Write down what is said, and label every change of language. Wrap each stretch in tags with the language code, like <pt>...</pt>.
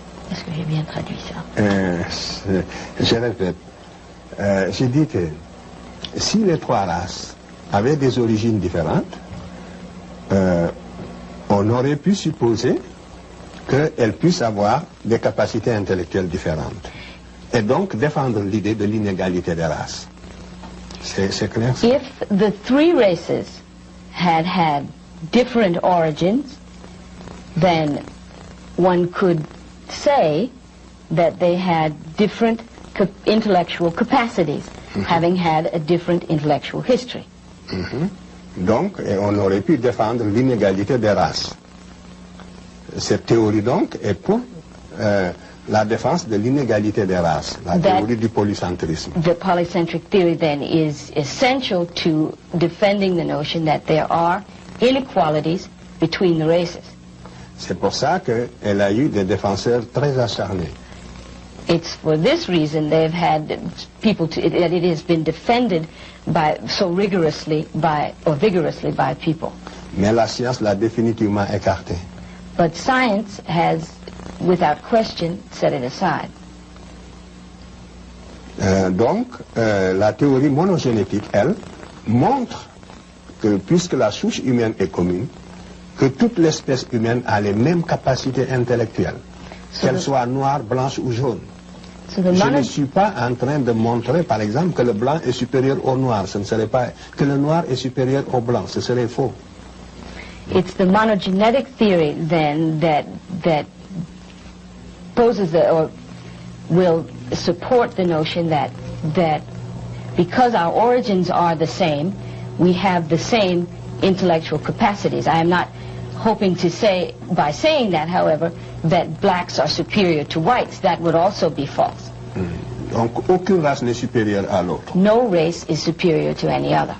<fr>Est-ce que j'ai bien traduit ça? Je répète, j'ai dit que si les trois races avaient des origines différentes, on aurait pu supposer qu'elles puissent avoir des capacités intellectuelles différentes. Et donc défendre l'idée de l'inégalité des races. C'est clair?</fr> <en>If the three races had different origins, then one could say that they had different intellectual capacities, having had a different intellectual history.</en> <fr>Donc, on aurait pu défendre l'inégalité des races. Cette théorie, donc, est pour la défense de l'inégalité des races, la théorie du polycentrisme.</fr> <en>The polycentric theory, then, is essential to defending the notion that there are inequalities between the races.</en> <fr>C'est pour ça qu'elle a eu des défenseurs très acharnés.</fr> <en>It's for this reason they've had people that it has been defended so vigorously by people.</en> <fr>Mais la science l'a définitivement écarté.</fr> <en>But science has, without question, set it aside.</en> <fr>Donc, la théorie monogénétique, elle, montre que puisque la souche humaine est commune, que toute l'espèce humaine a les mêmes capacités intellectuelles, qu'elle soit noire, blanche ou jaune. Je ne suis pas en train de montrer, par exemple, que le blanc est supérieur au noir. Ce ne serait pas que le noir est supérieur au blanc. Ce serait faux.</fr> <en>It's the monogenetic theory, then, that poses or will support the notion that because our origins are the same, we have the same intellectual capacities. I am not hoping to say, by saying that, however, that blacks are superior to whites. That would also be false.</en> <fr>Donc, aucune race n'est supérieure à l'autre.</fr> <en>No race is superior to any other.</en>